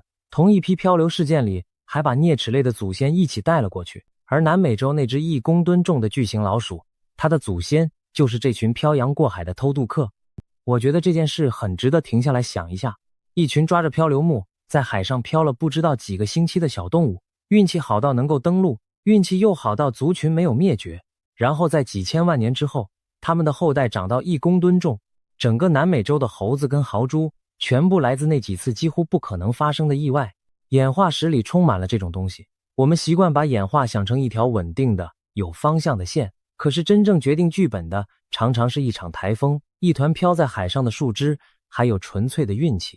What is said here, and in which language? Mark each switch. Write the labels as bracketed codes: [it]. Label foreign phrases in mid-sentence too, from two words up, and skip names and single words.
[zh] 同一批漂流事件裡，還把啮齒類的祖先一起帶了過去。而南美洲那只1公噸重的巨型老鼠，它的祖先就是這群漂洋過海的偷渡客。我覺得這件事很值得停下來想一下。一群抓着漂流木在海上漂了不知道幾個星期的小动物，運氣好到能夠登陸，運氣又好到族群沒有滅絕，然後在幾千萬年之後，他們的後代長到1公噸重。整個南美洲的猴子跟豪豬全部來自那幾次幾乎不可能發生的意外。演化史裡充滿了这種東西，我們習慣把演化想成一條穩定的、有方向的線，可是真正決定劇本的，常常是一場颱風、一團飄在海上的樹枝，還有純粹的運氣。